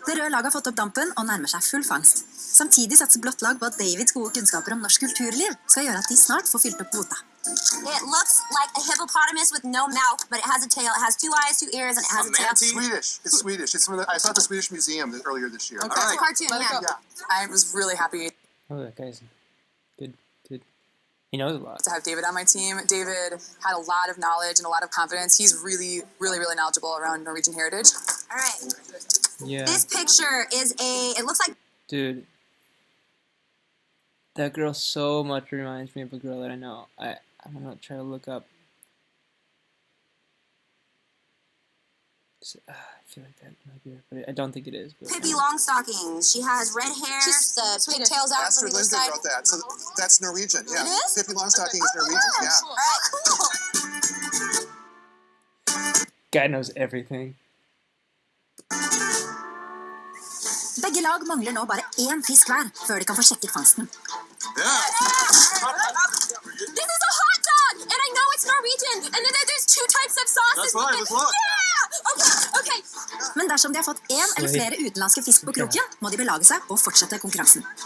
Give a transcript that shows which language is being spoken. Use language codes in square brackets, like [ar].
[no] lag har fått opp dampen og nærmer seg full fangst. Samtidig satser blått lag på at Davids gode kunnskaper om norsk kulturliv skal gjøre at de snart får fylt opp kvota. [en] It looks like a hippopotamus with no mouth, but it has a tail. It has 2 eyes, 2 ears, and it has a tail. Swedish. It's Swedish. It's from I saw it at the Swedish Museum earlier this year. That's a cartoon, yeah. I was really happy Oh, that guy's good. Good. He knows a lot. to have David on my team. David had a lot of knowledge and a lot of confidence. He's really, really, really knowledgeable around Norwegian heritage. All right. Yeah. This picture is it looks like Dude. That girl so much reminds me of a girl that I know. I'm gonna try to look up. I feel like that might be her, but I don't think it is. But Pippi Longstockings. She has red hair. Just pigtails out Astrid from either Lindgren side. wrote that. So that's Norwegian. Yeah. It is? Pippi Longstocking is Norwegian. Yeah. All right, cool. guy knows everything. [no] Begge lag mangler nå bare 1 fisk hver før de kan få sjekket fangsten. [en] Yeah. This is a hot dog, and I know it's Norwegian, and then there's 2 types of sauces. That's right, let's look. Yeah. Okay. [no] Men dersom de har fått 1 eller flere utenlandske fisk på kroken, må de belage seg og fortsette konkurransen.